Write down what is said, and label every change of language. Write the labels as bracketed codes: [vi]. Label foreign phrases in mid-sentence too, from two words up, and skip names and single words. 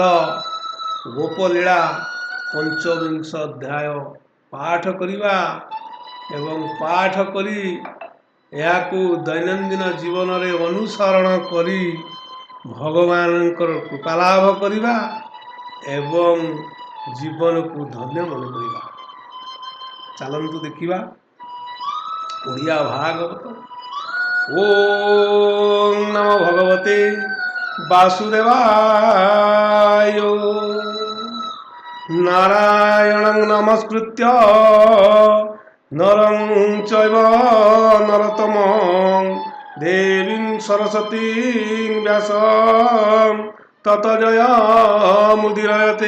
[or] ଗୋପଲୀଳା ପଞ୍ଚବିଂଶ ଅଧ୍ୟାୟ ପାଠ କରିବା ଏବଂ ପାଠ କରି ଯାହାକୁ ଦୈନନ୍ଦିନ ଜୀବନ ରେ ଅନୁସରଣ କରି ଭଗବାନଙ୍କର କୃପା ଲାଭ କରିବା ଏବଂ ଜୀବନ କୁ ଧନ୍ୟ ମନେ କରିବା। ଚାଲନ୍ତୁ ଦେଖିବା ଓଡ଼ିଆ ଭାଗବତ। [sa] ओम नमो भगवते वासुदेवाय। नारायणं नमस्कृत्य नरं चैव नरोत्तमं देवीं सरस्वतीं व्यासं ततो जयमुदीरयते।